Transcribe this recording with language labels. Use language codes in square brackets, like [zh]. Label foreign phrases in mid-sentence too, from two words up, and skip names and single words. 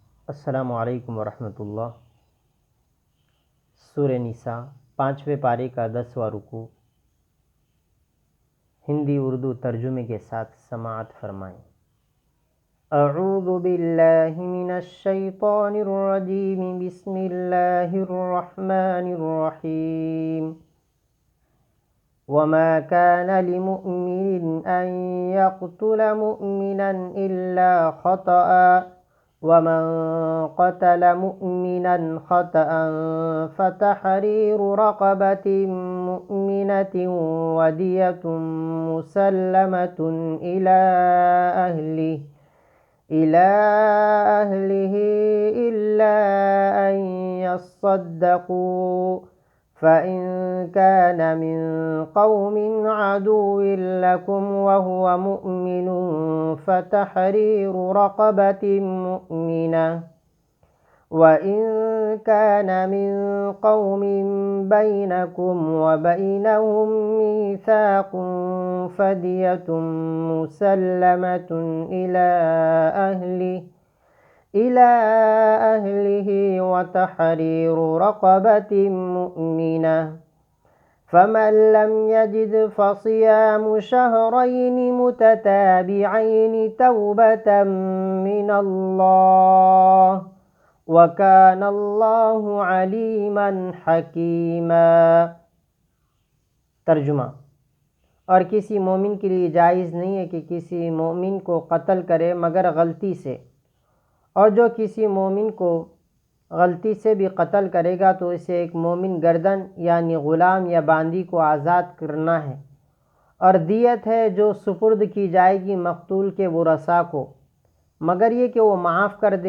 [ar] السلام عليكم ورحمة الله. [hi] सूरह निसा 5वें पारे का 10वां रुकू हिंदी उर्दू तर्जुमे के साथ समाअत फरमाएं। [ar] أعوذ بالله من الشيطان الرجيم بسم الله الرحمن الرحيم. وما كان لمؤمن أن يقتل مؤمنا إلا خطأ ومن قتل مؤمنا خطأ فتحرير رقبة مؤمنة ودية مسلمة إلى أهله إلا أن يصدقوا فإن كان من قوم عدو لكم وهو مؤمن فتحرير رقبة مؤمنة وإن كان من قوم بينكم وبينهم ميثاق فدية مسلمة إلى أهله وتحرير رقبة مؤمنة فمن لم يجد فصيام شهرين متتابعين توبة من الله وكان الله عليما حكيما. [hi] तर्जुमा। और किसी मोमिन के लिए जायज़ नहीं है कि किसी मोमिन को कत्ल करे मगर गलती से, और जो किसी मोमिन को गलती से भी कत्ल करेगा तो इसे एक मोमिन गर्दन यानी ग़ुलाम या बांदी को आज़ाद करना है, और दियत है जो सुपुर्द की जाएगी मकतूल के वरसा को, मगर ये कि वो माफ़ कर दे।